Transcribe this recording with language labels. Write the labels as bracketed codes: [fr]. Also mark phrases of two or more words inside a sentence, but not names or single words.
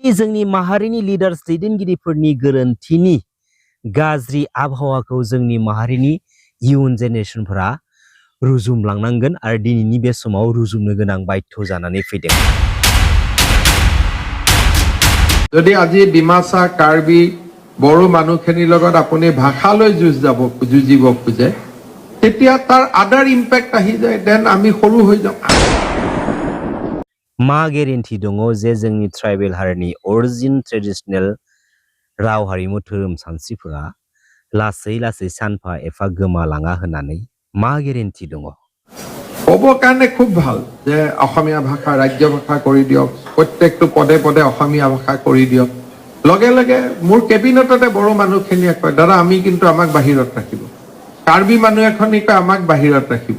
[brx] जोंनि माहारिनि लिडार्स दैदेनगिरिफोरनि गोरोन्थिनि गाज्रि आबहावाखौ जोंनि माहारिनि [en] young generations [brx] रुजुमलांनांगोन आरो दिनैनि बे समाव रुजुमनो गोनां बाध्य जानानै फैदों। [as] যদি আজি ডিমাচা কাৰ্বি বড়ো মানুহখিনিৰ লগত আপুনি ভাষালৈ যুঁজিব খোজে তেতিয়া তাৰ [en] other impact [as] আহি যায়, দেন আমি সৰু হৈ যাওঁ। [brx] मा गेरेन्टि दङ जे जोंनि ट्राइबेल हारिनि [en] original traditional [brx] राव हारिमु धोरोम सानस्रिफोरा लासै लासै सानफा एफा गोमालाङा होननानै मा गेरेन्टि दङ? [as] ক'ব কাৰণে খুব ভাল যে অসমীয়া ভাষা ৰাজ্য ভাষা কৰি দিয়ক, প্ৰত্যেকটো পদে পদে অসমীয়া ভাষা কৰি দিয়ক। লগে লগে মোৰ কেবিনেটতে বড়ো মানুহখিনিয়ে কয় দাদা আমি কিন্তু আমাক বাহিৰত ৰাখিব, কাৰ্বি মানুহ এখনি কয় আমাক বাহিৰত ৰাখিব।